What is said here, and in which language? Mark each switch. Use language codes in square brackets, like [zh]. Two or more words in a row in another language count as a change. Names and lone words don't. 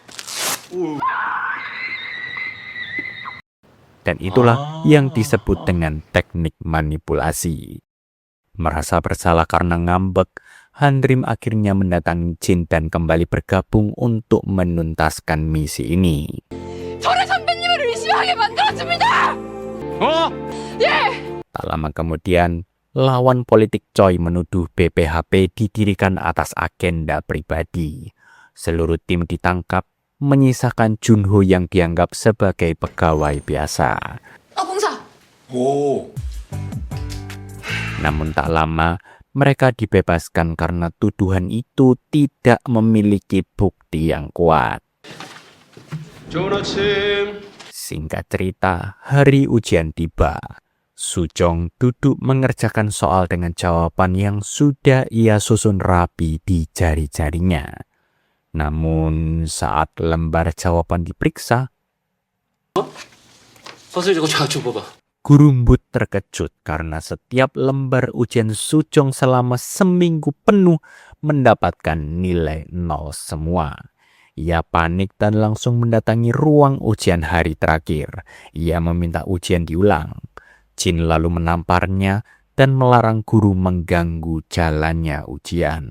[id] Dan itulah yang disebut dengan teknik manipulasi. Merasa bersalah karena ngambek, Handrim akhirnya mendatangi Jin dan kembali bergabung untuk menuntaskan misi ini. [ko] 저를 선배님을 의심하게 만들어줍니다. [id] Tak lama kemudian, lawan politik Choi menuduh BPHP didirikan atas agenda pribadi. Seluruh tim ditangkap, menyisakan Junho yang dianggap sebagai pegawai biasa. [ko] 봉사. [id] Namun tak lama, mereka dibebaskan karena tuduhan itu tidak memiliki bukti yang kuat. [ko] 좋은 아침. [id] Singkat cerita, hari ujian tiba. Sujong duduk mengerjakan soal dengan jawaban yang sudah ia susun rapi di jari-jarinya. Namun saat lembar jawaban diperiksa, [ko] 서술 이거 잘 줘봐봐. [id] Gurumbut terkejut karena setiap lembar ujian Sujong selama seminggu penuh mendapatkan nilai 0 semua. Ia panik dan langsung mendatangi ruang ujian hari terakhir. Ia meminta ujian diulang. Jin lalu menamparnya dan melarang guru mengganggu jalannya ujian.